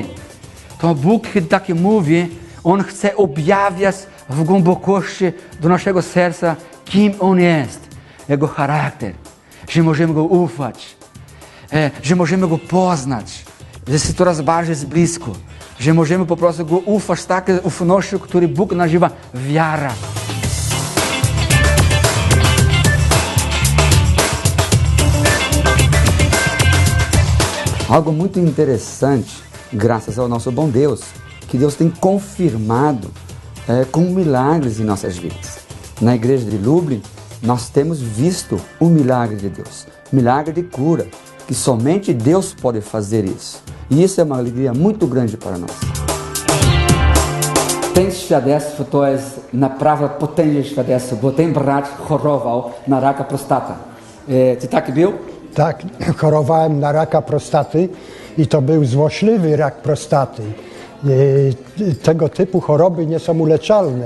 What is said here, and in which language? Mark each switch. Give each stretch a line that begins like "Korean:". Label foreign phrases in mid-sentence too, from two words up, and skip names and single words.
Polish: To Bóg, kiedy tak mówi, On chce objawiać w głębokości do naszego serca, kim On jest, Jego charakter, że możemy Go ufać, że możemy Go poznać, że jest coraz bardziej z blisko. że możemy po prostu go ufać tak, ufności, który Bóg nazywa wiara.
Portuguese: Algo muito interessante, graças ao nosso bom Deus, que Deus tem confirmado com milagres em nossas vidas. Na igreja de Lublin, nós temos visto o milagre de Deus, milagre de cura, que somente Deus pode fazer isso. I isso é uma alegria muito grande para nós.
Polish: Ten świadectwo to jest naprawdę potężne świadectwo, bo ten brat chorował na raka prostaty. Ty taki był? Tak, chorowałem na raka prostaty i to był złośliwy rak prostaty. Tego typu choroby nie są uleczalne.